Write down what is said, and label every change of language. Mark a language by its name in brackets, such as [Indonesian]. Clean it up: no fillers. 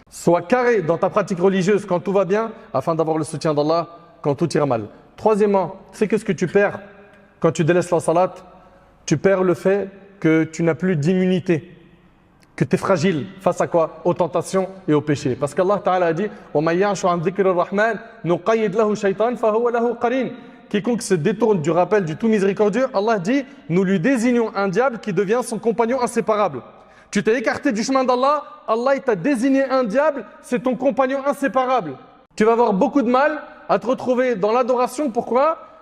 [French] Sois carré dans ta pratique religieuse quand tout va bien, afin d'avoir le soutien d'Allah quand tout ira mal. Troisièmement, c'est que ce que tu perds quand tu délaisses la salat, tu perds le fait que tu n'as plus d'immunité, que tu es fragile face à quoi? Aux tentations et aux péchés. Parce qu'Allah Ta'ala a dit [Arabic] وَمَنْ يَعْشُ عَنْ ذِكْرِ الرَّحْمَنِ نُقَيِّدْ لَهُ شَيْطَانٍ فَهُوَ لَهُ قَرِينٌ. [French] Quiconque se détourne du rappel du tout miséricordieux, Allah dit, nous lui désignons un diable qui devient son compagnon inséparable. Tu t'es écarté du chemin d'Allah, Allah il t'a désigné un diable, c'est ton compagnon inséparable. Tu vas avoir beaucoup de mal à te retrouver dans l'adoration, pourquoi?